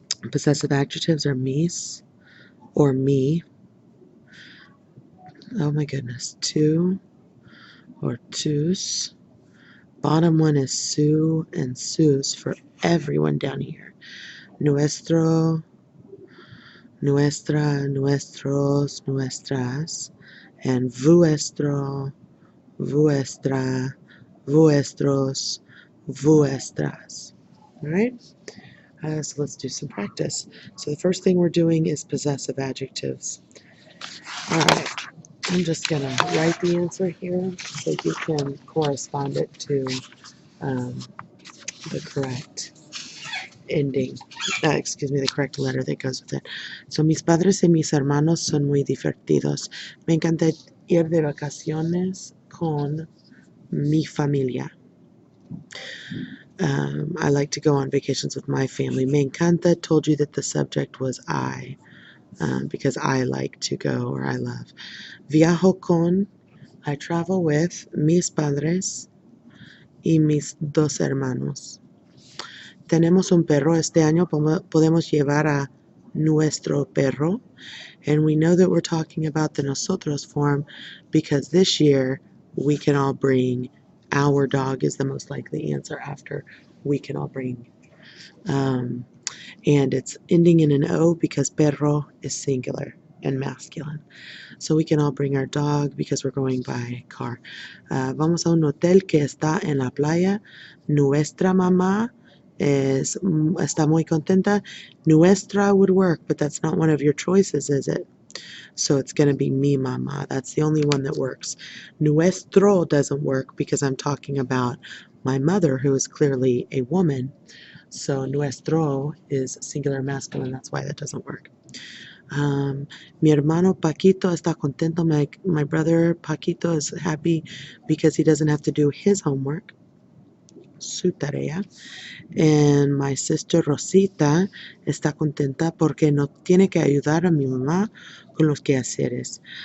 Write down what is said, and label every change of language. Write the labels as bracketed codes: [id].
[en] Possessive adjectives are mis or me. Oh my goodness. Tu or tus. Bottom one is su and sus for everyone down here. [es] Nuestro, nuestra, nuestros, nuestras, and vuestro, vuestra, vuestros, vuestras. [en] All right? So let's do some practice. So the first thing we're doing is possessive adjectives. All right. I'm just going to write the answer here so you can correspond it to the correct ending. The correct letter that goes with it. [es] So, mis padres y mis hermanos son muy divertidos. Me encanta ir de vacaciones con mi familia. [en] I like to go on vacations with my family. [es] Me encanta [en] told you that the subject was I, because I like to go or I love. [es] Viajo con, [en] I travel with [es] mis padres y mis dos hermanos. Tenemos un perro. Este año podemos llevar a nuestro perro. [en] And we know that we're talking about the nosotros form because this year we can all bring our dog is the most likely answer after we can all bring. And it's ending in an O because perro is singular and masculine. So we can all bring our dog because we're going by car. [es] Vamos a un hotel que está en la playa. Nuestra mamá está muy contenta. [en] Nuestra would work, but that's not one of your choices, is it? So it's going to be mi mamá. That's the only one that works. Nuestro doesn't work because I'm talking about my mother, who is clearly a woman. So nuestro is singular masculine. That's why that doesn't work. [es] Mi hermano Paquito está contento. [en] My brother Paquito is happy because he doesn't have to do his homework, [es] su tarea. [en] And my sister [es] Rosita está contenta porque no tiene que ayudar a mi mamá con los quehaceres.